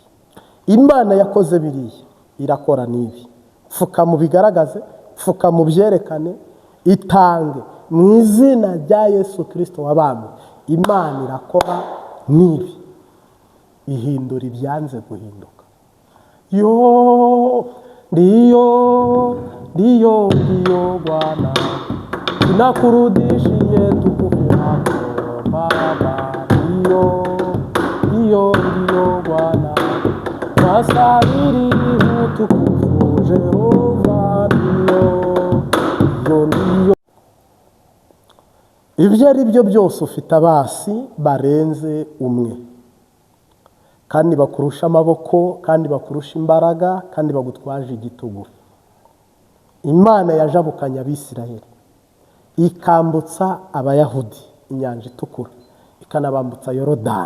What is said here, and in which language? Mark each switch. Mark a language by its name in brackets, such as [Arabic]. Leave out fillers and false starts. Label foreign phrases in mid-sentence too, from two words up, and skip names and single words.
[Kinyarwanda] Imana yakoze biriya, irakora n'ibi. Pfuka mu bigaragaze, pfuka mu byerekane, itange mu izina rya Yesu Kristo wabambwe. Imana irakora n'ibi, ihindura ibyanze guhinduka. [Swahili] Ndiyo Bwana, tunakurudishie tukufu wako Baba. Ndiyo Bwana, wasabiri utukufu Jehova. Ndiyo. [Kinyarwanda] Ibyo ari byo byose ufite abasi barenze umwe, kandi bakurusha amaboko, kandi bakurusha imbaraga, kandi bagutwaje igitugu. Imana yajabukanye Abisirayeli, ikambutsa Abayahudi inyanja itukura, ikanabambutsa Yorodani.